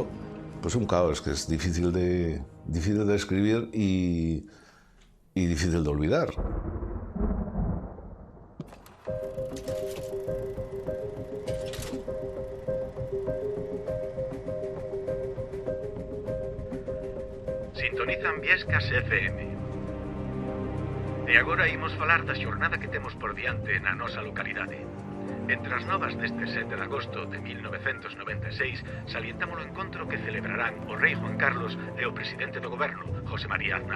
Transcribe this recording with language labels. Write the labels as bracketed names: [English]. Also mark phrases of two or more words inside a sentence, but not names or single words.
[Spanish] Pues un caos que es difícil de describir y difícil de olvidar. Sintonizan Viescas FM. [Galician] E agora imos falar da xornada que temos por diante na nosa localidade. Entre as novas deste 7 de agosto de 1996, salientamos o encontro que celebrarán o rei Juan Carlos e o presidente do goberno, José María Aznar.